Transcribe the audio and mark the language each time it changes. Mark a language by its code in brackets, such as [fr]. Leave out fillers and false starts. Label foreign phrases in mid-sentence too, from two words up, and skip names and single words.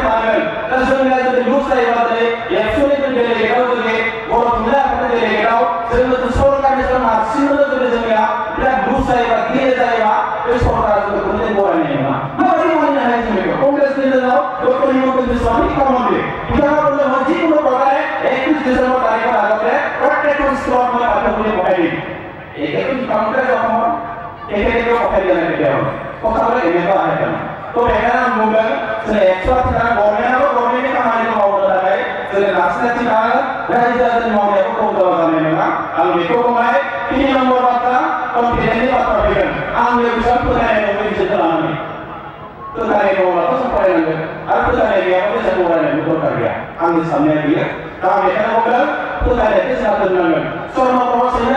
[brx] थानांगोन दा जोंनिया जुदि लुज जायोबा दिनै एक्स'नि डेलिगेटआव जुदि बर' थुनलाइ आफादनि डेलिगेटआव जोङो सरकारनिफ्राय नारसिननो जुदि जोंनिया बिराद लुज जायोबा गिले जायोबा बे सरकारा जोंखौ दिनै बरायनाय नङा माबायदि मानिनो हायो जों बेखौ कंग्रेसनि दिनाव डक्टर हिमन्त बिश्व शर्मा मुख्यमंत्री बिथाङा बुंदोंमोन जिकुनु प्रकारे 31 डिसेम्बर तारिखৰ [as] আগতে প্ৰত্যেকখন স্কুলত মই পাঠ্যপুথি পঠাই দিম এইটো কামতে অসমত একেলগে পঠাই দিয়া নাই কেতিয়াও কথাবিলাক এনেকুৱা আহে তাৰমানে তো সেইকাৰণে আমি [brx] বুंदों जों एक्स'आ थिखाना गभर्नमेन्टनि खामानिखौ मावनो थाखाय जों लाखिनो थिखाना रायजो राजानि मावनायखौ खम जानाय नङा आं बेखौ बुंबाय 3 नम्बर बाथ्रा कन्फिडेन्सनि बाथ्रा फैगोन आं बे बिजाब फोथायनाय दं बिजिरखौ लानानै फोथायनाय दङब्लाथ' जों फरायनांगोन आरो फोथायनाय गैयाब्ला जों फरायनायनि दरकार गैया आंनि साननाया बेयो दा आं बेखायनो बुंदों फोथायनायखौ जोंहा दोननांगोन स्वर्णप्रभा सैनाया